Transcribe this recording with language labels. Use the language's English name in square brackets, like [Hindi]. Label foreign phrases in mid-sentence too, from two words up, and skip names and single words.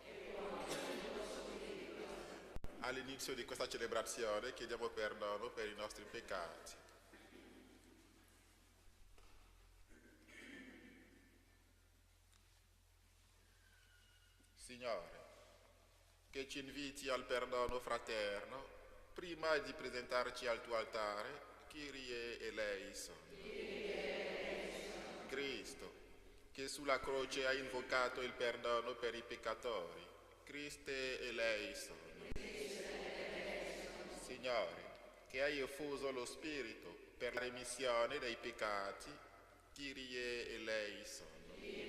[Italian] All'inizio di questa celebrazione chiediamo perdono per i nostri peccati. Signore, che ci inviti al perdono fraterno, prima di presentarci al tuo altare, [Greek] Κύριε ἐλέησον. [Italian] Cristo, che sulla croce ha invocato il perdono per i peccatori, [Greek] Χριστὲ ἐλέησον. [Italian] Signore, che hai effuso lo Spirito per la remissione dei peccati, [Greek] Κύριε ἐλέησον.